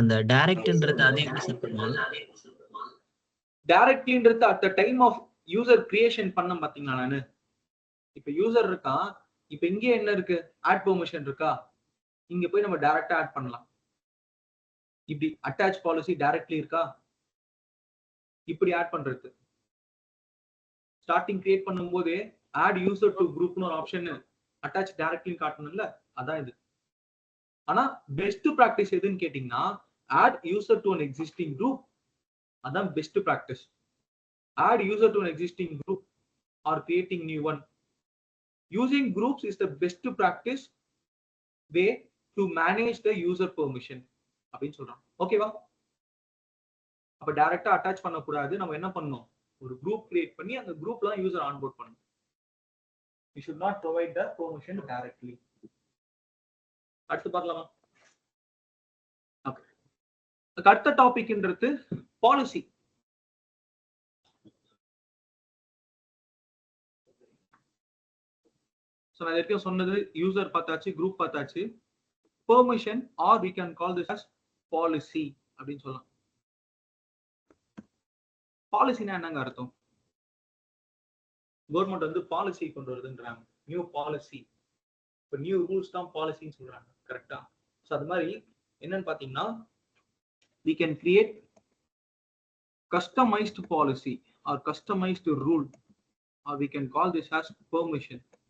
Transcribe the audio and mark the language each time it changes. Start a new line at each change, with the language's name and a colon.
Tamil: அந்த டைரக்ட்ன்றது அதே எப்படி சார் பண்ணுவாங்க? டைரக்ட்லின்றது
English: at the time of user creation
Tamil: பண்ண பாத்தீங்களா? நானு இப்ப யூசர் இருக்கான், இப்ப இங்க என்ன இருக்கு, ஆட் பெர்மிஷன் இருக்கா, இங்க போய் நம்ம டைரக்டா ஆட் பண்ணலாம். இப்படி அட்டாச் பாலிசி டைரக்ட்லி இருக்கா, இப்படி ஆட் பண்றது. ஸ்டார்டிங் கிரியேட் பண்ணும்போது ஆட் யூசர் டு குரூப்னு ஒரு ஆப்ஷன் அட்டாச் டைரக்ட்லி காட்டணும்ல, அதான் இது. ஆனா பெஸ்ட் பிராக்டிஸ் எதுன்னு கேட்டீங்கன்னா, add user to
English: an existing group.
Tamil: அதான் best practice. Add user to
English: an existing group or creating new one. Using groups is the best practice way to manage the user permission
Tamil: அப்படின்னு சொல்றாங்க. ஓகேவா? அப்ப டைரக்டா attach பண்ண கூடாது. நம்ம என்ன பண்ணணும், ஒரு குரூப் கிரியேட் பண்ணி அந்த குரூப்ல தான் யூசர் ஆன்போர்ட் பண்ணணும்.
English: We should not provide the permission directly.
Tamil: அடுத்து பார்க்கலாமா? ஓகே. அடுத்த டாபிக்ன்றது பாலிசி. So நான் ஏற்கனவே சொன்னது, யூசர் பார்த்தாச்சு, குரூப் பார்த்தாச்சு.
English: permission are we can call this as policy
Tamil: அப்படின்னு சொல்லலாம். பாலிசினா என்னங்க அர்த்தம்? கவர்மெண்ட் வந்து பாலிசி கொண்டு வருதுன்றாங்க, நியூ பாலிசி. இப்போ நியூ ரூல்ஸ் தான் பாலிசின்னு சொல்றாங்க, கரெக்டா? ஸோ அது மாதிரி என்னன்னு பார்த்தீங்கன்னா,
English: we can create customized policy or customized rule, or we can call this as permission.